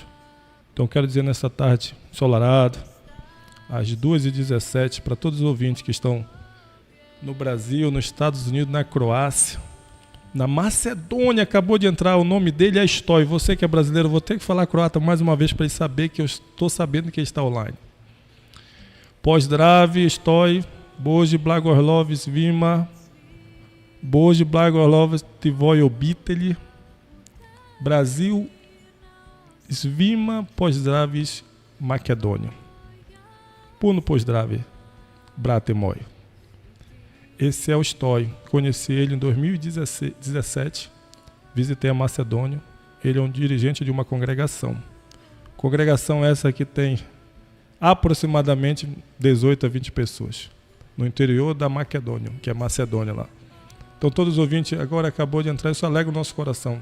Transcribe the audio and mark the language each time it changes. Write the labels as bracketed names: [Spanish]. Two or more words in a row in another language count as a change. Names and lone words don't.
[Portuguese] Então quero dizer nessa tarde ensolarada, às 2h17, para todos os ouvintes que estão no Brasil, nos Estados Unidos, na Croácia, na Macedônia, acabou de entrar, o nome dele é Stoj. Você que é brasileiro, vou ter que falar croata mais uma vez para ele saber que eu estou sabendo que ele está online. [Croatian] Pozdrav, Stoj, bože blagoslov svima, bože blagoslov tvoje obitelji, Brasil, svima pozdravis Makedônia. Puno pozdrav, brate moj. [Portuguese] Esse é o Stoj. Conheci ele em 2017. Visitei a Macedônia. Ele é um dirigente de uma congregação. Congregação essa que tem aproximadamente 18 a 20 pessoas. No interior da Macedônia, que é Macedônia lá. Então todos os ouvintes, agora acabou de entrar, isso alegra o nosso coração.